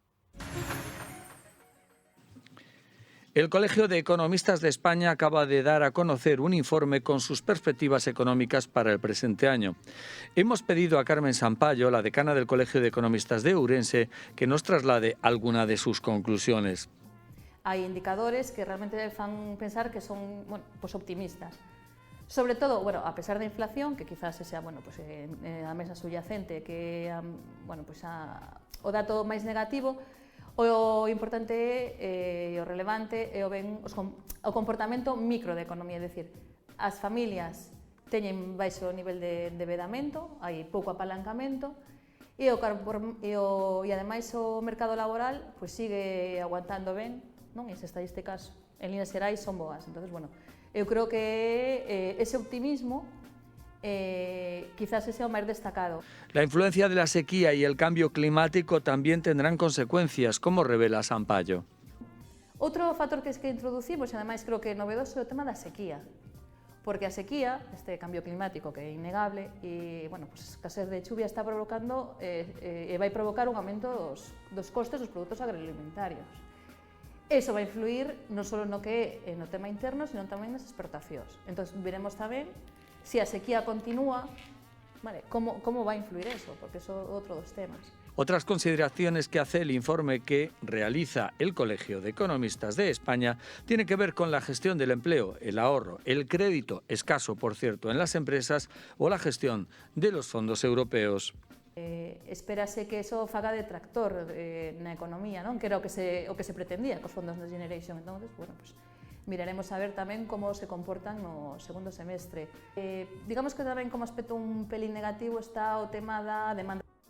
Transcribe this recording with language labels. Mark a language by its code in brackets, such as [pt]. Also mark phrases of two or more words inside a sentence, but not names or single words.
[es] El Colegio de Economistas de España acaba de dar a conocer un informe con sus perspectivas económicas para el presente año. Hemos pedido a Carmen Sampayo, la decana del Colegio de Economistas de Ourense, que nos traslade alguna de sus conclusiones. Hay indicadores que realmente [gl] fan pensar [es] que son pues optimistas. [gl] Sobre todo, a pesar da inflación, que quizás sea a mesa subyacente, que pues o dato máis negativo, o importante e o relevante é o comportamento micro da economía, é dicir, as familias teñen baixo nivel de endeudamento, hai pouco apalancamento e ademais o mercado laboral pues, sigue aguantando ben, non? E as estadísticas en líneas xerais son boas. Entonces, eu creo que ese optimismo quizás ese sea o máis destacado. [es] La influencia de la sequía y el cambio climático también tendrán consecuencias, como revela Sampayo. [gl] Outro factor que introducimos, e ademais creo que é novedoso, é o tema da sequía. Porque a sequía, este cambio climático que é innegable, e pues, a escasez de chuvia está provocando e vai provocar un aumento dos costes dos produtos agroalimentarios. Eso vai influir non só no que é no tema interno, sino tamén nas exportacións. Entón, veremos tamén si a sequía continúa, [es] ¿cómo va a influir eso? Porque eso es otro de los temas. Otras consideraciones que hace el informe que realiza el Colegio de Economistas de España tiene que ver con la gestión del empleo, el ahorro, el crédito, escaso por cierto, en las empresas o la gestión de los fondos europeos. [gl] Espérase que eso faga de tractor na economía, non? Que era o que se pretendía cos fondos Next Generation. Entonces, pues miraremos a ver tamén como se comportan no segundo semestre. Digamos que tamén como aspecto un pelín negativo está o tema da demanda.